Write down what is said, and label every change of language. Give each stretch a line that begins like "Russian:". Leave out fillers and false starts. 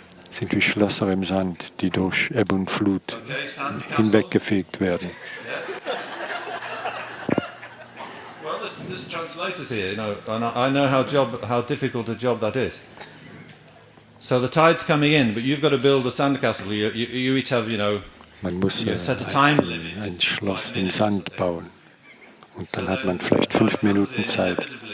German: Sind wie Schlösser im Sand, die durch Ebbe und Flut hinweggefegt werden.
English: This translator's here, and I know how difficult a job that is. So the tide's coming in, but you've got to build a sandcastle. You each have,
German: man muss
English: set a time limit.
German: Ein Schloss im Sand bauen. Und dann hat man vielleicht 5 Minuten Zeit.